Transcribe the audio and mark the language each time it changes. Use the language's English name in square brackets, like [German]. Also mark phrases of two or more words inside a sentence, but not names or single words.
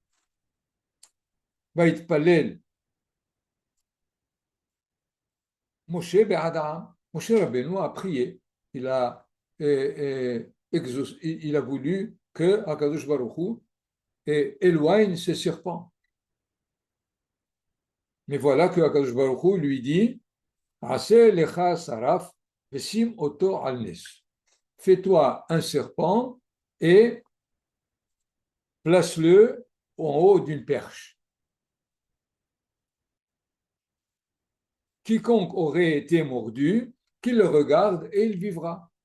[Hebrew] ויתפלל משה בעדם, [French] Moshe Rabbeinu a prié, il a voulu que [Hebrew] הקדוש ברוך הוא [French] éloigne ces serpents. Mais voilà que [Hebrew] הקדוש ברוך הוא [French] lui dit [Hebrew] עשה לך שרף ושים אותו על נס. [French] Fais-toi un serpent et place-le en haut d'une perche. Quiconque aurait été mordu, qu'il le regarde et il vivra.